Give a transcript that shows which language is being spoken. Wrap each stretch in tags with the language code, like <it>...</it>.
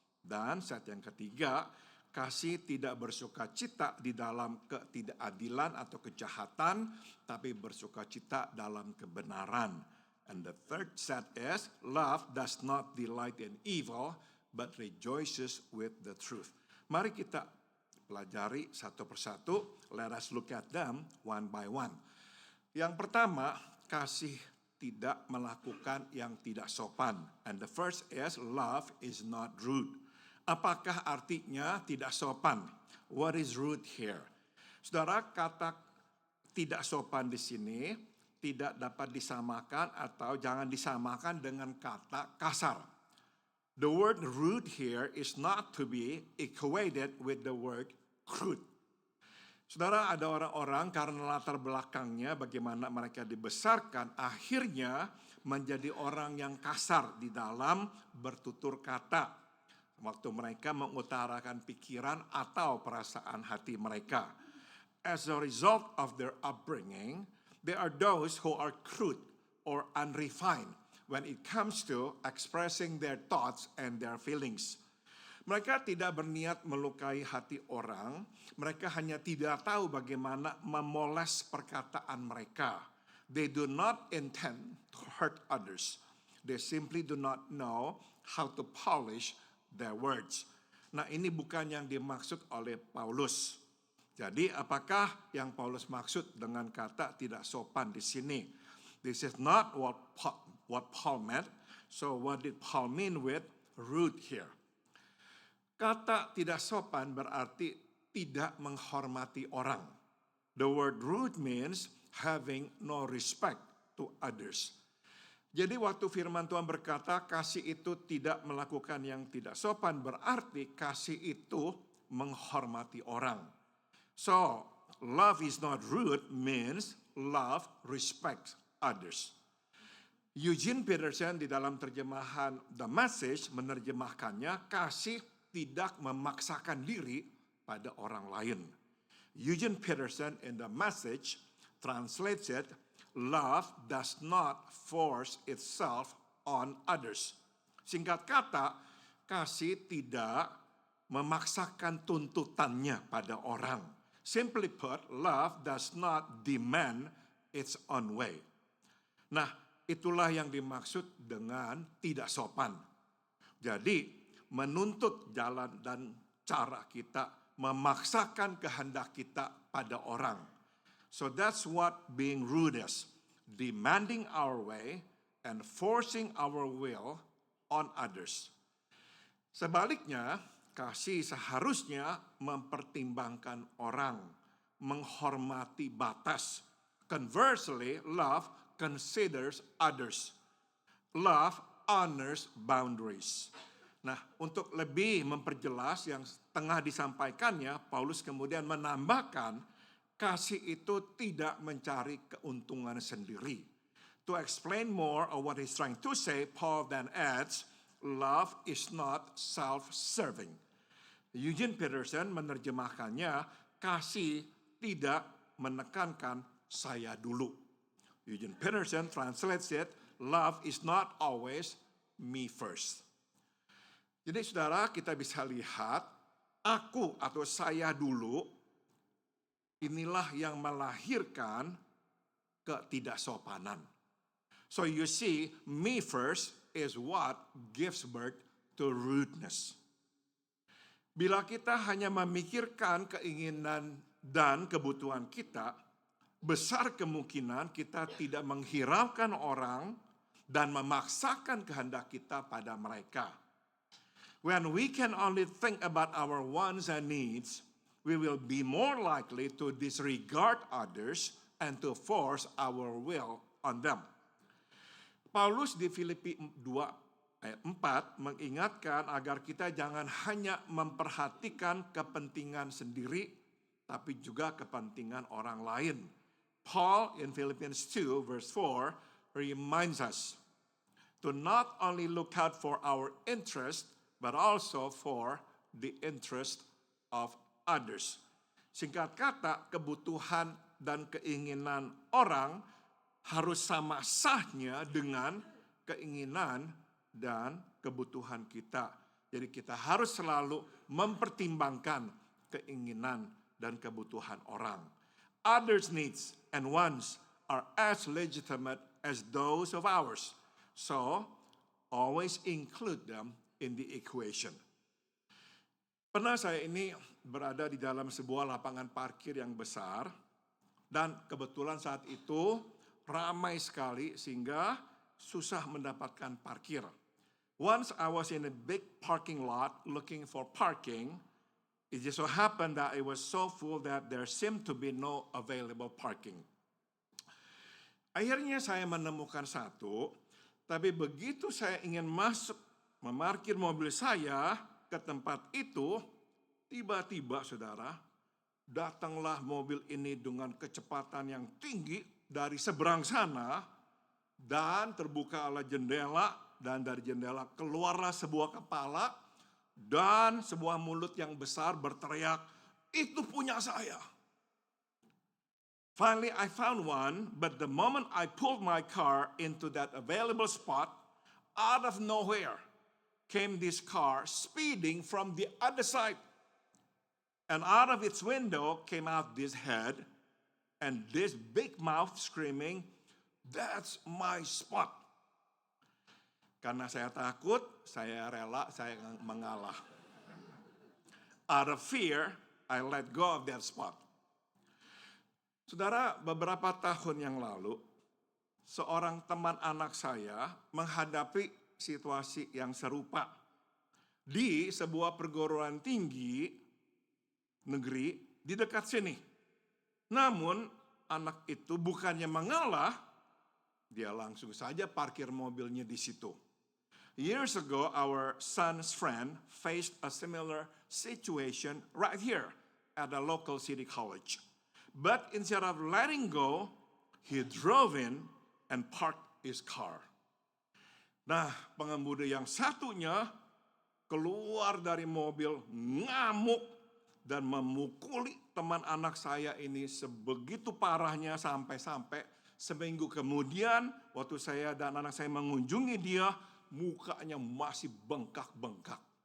<id>Dan set yang ketiga, kasih tidak bersuka cita di dalam ketidakadilan atau kejahatan, tapi bersuka cita dalam kebenaran.</id> <en>And the third set is, love does not delight in evil, but rejoices with the truth.</en> <id>Mari kita pelajari satu persatu.</id> <en>Let us look at them one by one.</en> <id>Yang pertama, kasih tidak melakukan yang tidak sopan.</id> <en>And the first is, love is not rude.</en> <id>Apakah artinya tidak sopan?</id> <en>What is rude here?</en> <id>Saudara, kata tidak sopan di sini tidak dapat disamakan atau jangan disamakan dengan kata kasar.</id> <en>The word rude here is not to be equated with the word crude.</en> <id>Saudara, ada orang-orang karena latar belakangnya bagaimana mereka dibesarkan, akhirnya menjadi orang yang kasar di dalam bertutur kata waktu mereka mengutarakan pikiran atau perasaan hati mereka.</id> <en>As a result of their upbringing, there are those who are crude or unrefined when it comes to expressing their thoughts and their feelings.</en> <id>Mereka tidak berniat melukai hati orang, mereka hanya tidak tahu bagaimana memoles perkataan mereka.</id> <en>They do not intend to hurt others. They simply do not know how to polish their words.</en> <id>Nah, ini bukan yang dimaksud oleh Paulus. Jadi, apakah yang Paulus maksud dengan kata tidak sopan di sini?</id> <en>This is not what Paul meant. So, what did Paul mean with rude here?</en> <id>Kata tidak sopan berarti tidak menghormati orang.</id> <en>The word rude means having no respect to others.</en> <id>Jadi waktu firman Tuhan berkata kasih itu tidak melakukan yang tidak sopan, berarti kasih itu menghormati orang.</id> <en>So, love is not rude means love respects others.</en> <id>Eugene Peterson di dalam terjemahan The Message menerjemahkannya kasih tidak memaksakan diri pada orang lain.</id> <en>Eugene Peterson in The Message translates it, love does not force itself on others.</en> <id>Singkat kata, kasih tidak memaksakan tuntutannya pada orang.</id> <en>Simply put, love does not demand its own way.</en> <id>Nah, itulah yang dimaksud dengan tidak sopan. Jadi, menuntut jalan dan cara kita, memaksakan kehendak kita pada orang.</id> <en>So that's what being rude is, demanding our way and forcing our will on others.</en> <id>Sebaliknya, kasih seharusnya mempertimbangkan orang, menghormati batas.</id> <en>Conversely, love considers others. Love honors boundaries.</en> <id>Nah, untuk lebih memperjelas yang tengah disampaikannya, Paulus kemudian menambahkan, kasih itu tidak mencari keuntungan sendiri.</id> <en>To explain more of what he's trying to say, Paul then adds, love is not self-serving.</en> <id>Eugene Peterson menerjemahkannya, kasih tidak menekankan saya dulu.</id> <en>Eugene Peterson translates it, love is not always me first.</en> <id>Jadi saudara, kita bisa lihat aku atau saya dulu inilah yang melahirkan ketidaksopanan.</id> <en>So you see, me first is what gives birth to rudeness.</en> <id>Bila kita hanya memikirkan keinginan dan kebutuhan kita, besar kemungkinan kita tidak menghiraukan orang dan memaksakan kehendak kita pada mereka.</id> <en>When we can only think about our wants and needs, we will be more likely to disregard others and to force our will on them.</en> <id>Paulus di Filipi 2 ayat 4 mengingatkan agar kita jangan hanya memperhatikan kepentingan sendiri, tapi juga kepentingan orang lain.</id> <en>Paul in Philippians 2 verse 4 reminds us to not only look out for our interest, but also for the interest of others.</en> <id>Singkat kata, kebutuhan dan keinginan orang harus sama sahnya dengan keinginan dan kebutuhan kita. Jadi kita harus selalu mempertimbangkan keinginan dan kebutuhan orang.</id> <en>Others' needs and wants are as legitimate as those of ours. So, always include them in the equation.</en> <id>Pernah saya ini berada di dalam sebuah lapangan parkir yang besar dan kebetulan saat itu ramai sekali sehingga susah mendapatkan parkir.</id> <en>Once I was in a big parking lot looking for parking, it just so happened that it was so full that there seemed to be no available parking.</en> <id>Akhirnya saya menemukan satu, tapi begitu saya ingin masuk memarkir mobil saya ke tempat itu, tiba-tiba saudara, Datanglah mobil ini dengan kecepatan yang tinggi dari seberang sana, dan terbukalah jendela, dan dari jendela keluarlah sebuah kepala dan sebuah mulut yang besar berteriak, "Itu punya saya."</id> <en>Finally, I found one, but the moment I pulled my car into that available spot, out of nowhere came this car speeding from the other side. And out of its window came out this head and this big mouth screaming, "That's my spot."</en> <id>Karena saya takut, saya rela, saya mengalah.</id> <en>Out of fear, I let go of that spot.</en> <id>Saudara, beberapa tahun yang lalu, seorang teman anak saya menghadapi situasi yang serupa di sebuah perguruan tinggi negeri di dekat sini. Namun, anak itu bukannya mengalah, dia langsung saja parkir mobilnya di situ.</id> <en>Years ago, our son's friend faced a similar situation right here at a local city college. But instead of letting go, he drove in and parked his car.</en> <id>Nah, pengemudi yang satunya keluar dari mobil ngamuk dan memukuli teman anak saya ini sebegitu parahnya sampai-sampai seminggu kemudian waktu saya dan anak saya mengunjungi dia, mukanya masih bengkak-bengkak.</id>